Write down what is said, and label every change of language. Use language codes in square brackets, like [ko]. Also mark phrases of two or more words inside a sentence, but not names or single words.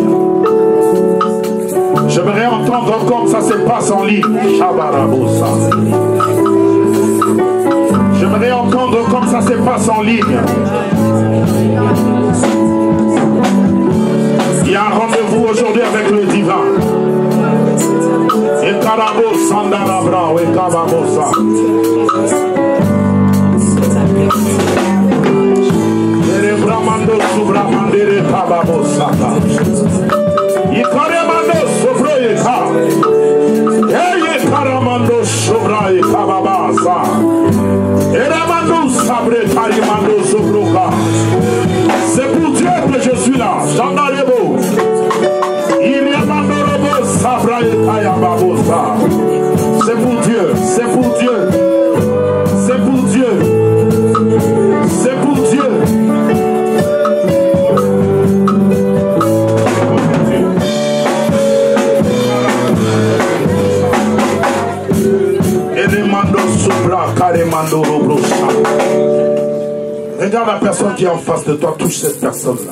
[fr] J'aimerais entendre comme ça se passe en ligne. J'aimerais entendre comme ça se passe en ligne. Il y a un rendez-vous aujourd'hui avec le divin. Et Karabo Sandarabra, et Kababosa. Et Bramando Subramandere Kababosa. Et Karamando Sobroyeka. Et Karamando Sobra et Kababasa. Et Ramando Sabre Karimando Sobroka. C'est pour Dieu que je suis là. Jandarebo. Il y a Mandorobo Sabra et Kayababosa. C'est pour Dieu. C'est pour Dieu. C'est pour Dieu. C'est pour Dieu. Regarde la personne qui est en face de toi, touche cette personne-là.